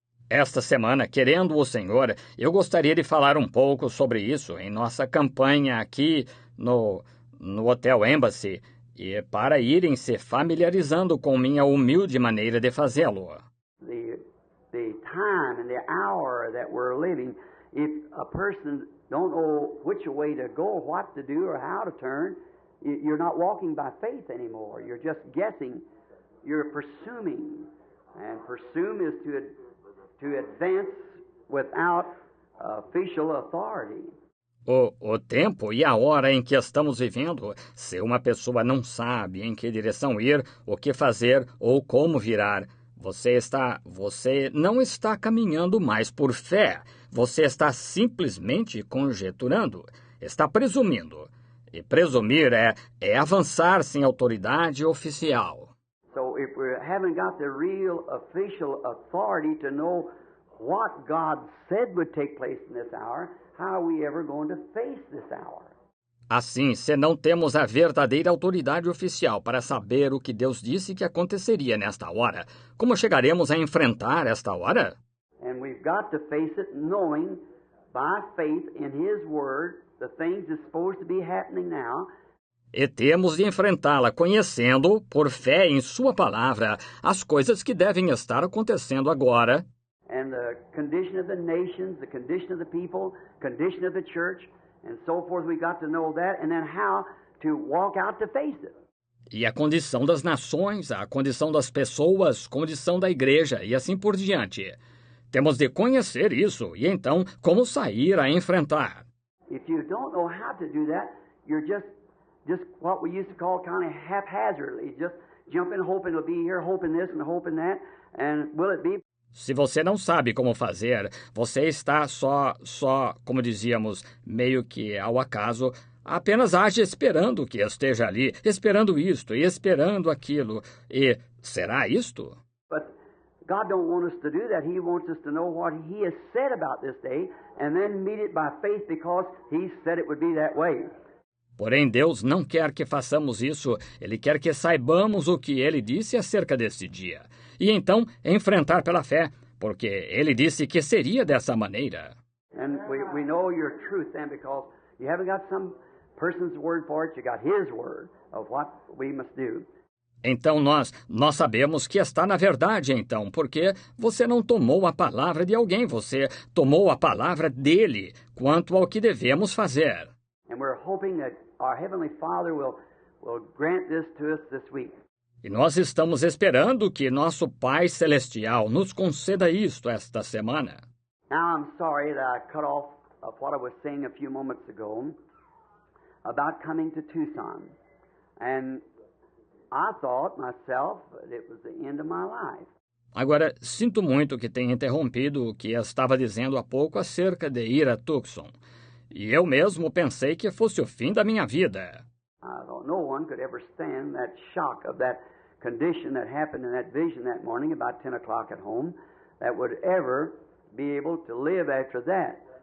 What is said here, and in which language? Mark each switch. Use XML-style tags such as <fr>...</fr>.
<pt>Esta semana, querendo o Senhor, eu gostaria de falar um pouco sobre isso em nossa campanha aqui no Hotel Embassy, e para irem se familiarizando com minha humilde maneira de fazê-lo.</pt> <en>The time and the hour that we're living, if a person don't know which way to go, what to do, or how to turn, you're not walking by faith anymore. You're just guessing. You're presuming, and presume is to advance without official authority.</en> <pt>O tempo e a hora em que estamos vivendo, se uma pessoa não sabe em que direção ir, o que fazer ou como virar, você não está caminhando mais por fé, você está simplesmente conjeturando, está presumindo. E presumir é avançar sem autoridade oficial.</pt> <en>So if we haven't got the real official authority to know what God said would take place in this hour, how are we ever going to face this hour?</en> <pt>Assim, se não temos a verdadeira autoridade oficial para saber o que Deus disse que aconteceria nesta hora, como chegaremos a enfrentar esta hora?</pt> <en>And we've got to face it knowing by faith in His Word the things that's supposed to be happening now.</en> <pt>E temos de enfrentá-la conhecendo, por fé em sua palavra, as coisas que devem estar acontecendo agora.</pt> <en>And the condition of the nations, the condition of the people, condition of the church, and so forth, we got to know that, and then how to walk out to face it.</en> <pt>E a condição das nações, a condição das pessoas, condição da igreja, e assim por diante. Temos de conhecer isso, e então, como sair a enfrentar.</pt> <en>If you don't know how to do that, you're just what we used to call kind of haphazardly, just jumping, hoping it'll be here, hoping this and hoping that, and will it be?</en> <pt>Se você não sabe como fazer, você está só, como dizíamos, meio que ao acaso, apenas age esperando que esteja ali, esperando isto e esperando aquilo. E será isto?</pt> <en>But God don't want us to do that. He wants us to know what He has said about this day and then meet it by faith because He said it would be that way.</en> <pt>Porém, Deus não quer que façamos isso. Ele quer que saibamos o que Ele disse acerca deste dia. E então, enfrentar pela fé, porque Ele disse que seria dessa maneira.</pt> <en>And we know your truth then because you haven't got some person's word for it. You got His word of what we must do.</en> <pt>Então nós sabemos que está na verdade, então, porque você não tomou a palavra de alguém, você tomou a palavra dele quanto ao que devemos fazer.</pt> <en>And we're hoping that our Heavenly Father will grant this to us this week.</en> <pt>E nós estamos esperando que nosso Pai Celestial nos conceda isto esta semana.</pt> <en>Now I'm sorry that I cut off of what I was saying a few moments ago about coming to Tucson. And I thought myself that it was the end of my life.</en> <pt>Agora, sinto muito que tenha interrompido o que eu estava dizendo há pouco acerca de ir a Tucson. E eu mesmo pensei que fosse o fim da minha vida.</pt> <en>I thought no one could ever stand that shock of that condition that happened in that vision that morning about 10 o'clock at home that would ever be able to live after that.</en>